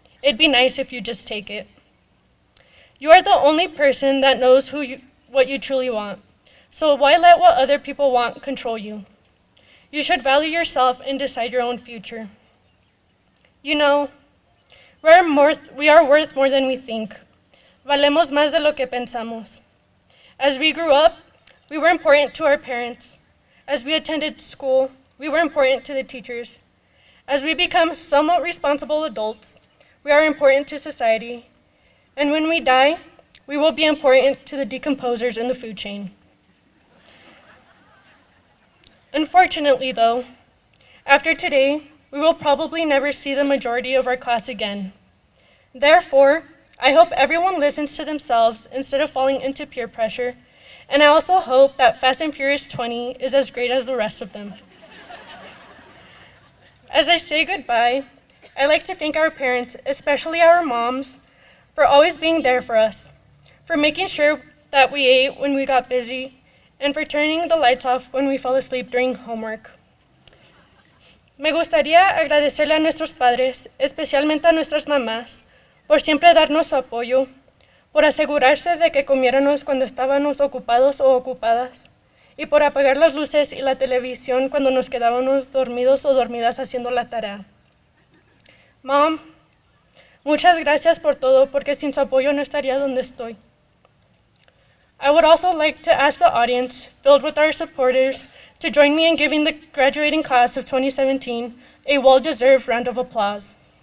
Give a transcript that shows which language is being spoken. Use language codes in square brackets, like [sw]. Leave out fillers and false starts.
[en] It'd be nice if you just take it." You are the only person that knows what you truly want, so why let what other people want control you? You should value yourself and decide your own future. You know, we are worth more than we think. [es] Valemos más de lo que pensamos. [en] As we grew up, we were important to our parents. As we attended school, we were important to the teachers. As we become somewhat responsible adults, we are important to society. And when we die, we will be important to the decomposers in the food chain. Unfortunately, though, after today, we will probably never see the majority of our class again. Therefore, I hope everyone listens to themselves instead of falling into peer pressure, and I also hope that Fast and Furious 20 is as great as the rest of them. As I say goodbye, I'd like to thank our parents, especially our moms, for always being there for us, for making sure that we ate when we got busy, and for turning the lights off when we fell asleep during homework. [es] Me gustaría agradecerle a nuestros padres, especialmente a nuestras mamás, por siempre darnos su apoyo, por asegurarse de que comiéramos cuando estábamos ocupados o ocupadas, y por apagar las luces y la televisión cuando nos quedábamos dormidos o dormidas haciendo la tarea. Mom, muchas gracias por todo, porque sin su apoyo no estaría donde estoy. [en] I would also like to ask the audience, filled with our supporters, to join me in giving the graduating class of 2017 a well-deserved round of applause.